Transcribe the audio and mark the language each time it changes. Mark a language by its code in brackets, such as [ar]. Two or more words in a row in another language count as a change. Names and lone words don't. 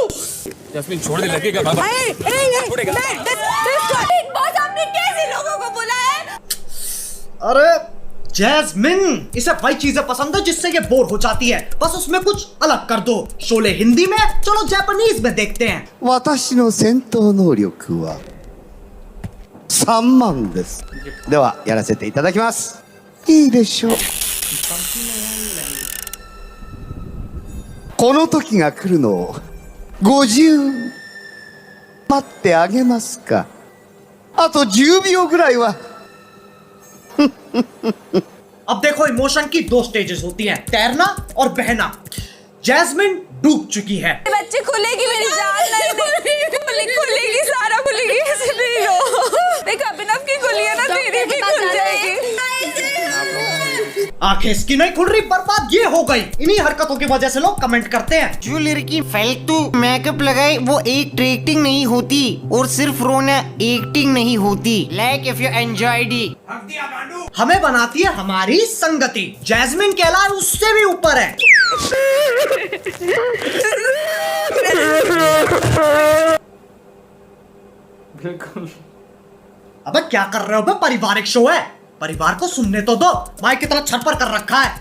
[hi] जस्मीन छोड़ दे, लड़के का बाबा छोड़ेगा। बिग बॉस आपने कैसे लोगों को बुलाया है? अरे जैस्मिन, इसे वही चीजें पसंद है जिससे ये बोर हो जाती है, बस उसमें कुछ अलग कर दो। शोले हिंदी में, चलो जापानीज में देखते हैं। [ja] 私の戦闘能力は3万です。ではやらせていただきます。いいでしょう。この時が来るのを50待ってあげますか。あと10秒ぐらいは [hi] अब देखो, इमोशन की 2 स्टेजेस होती हैं, तैरना और बहना। जैस्मिन डूब चुकी है। बच्चे खुलेगी मेरी जान नहीं खुलेगी सारा खुलेगी ऐसे नहीं हो। देख अभिनव की खुली है ना, तेरी भी खुल जाएगी। आंखें इसकी नहीं खुल रही, बर्बाद ये हो गई। इन्हीं हरकतों की वजह से लोग कमेंट करते हैं। जो लड़की फालतू मेकअप लगाए वो एक्टिंग नहीं होती, और सिर्फ रोना एक्टिंग नहीं होती। [en] like if you enjoyed it. [hi] हमें बनाती है हमारी संगति। जैस्मिन के अलावा उससे भी ऊपर है। बिल्कुल। अबे क्या कर रहे हो बे? पारिवारिक शो है, परिवार को सुनने तो दो। माइक की तरह छप्पर कर रखा है।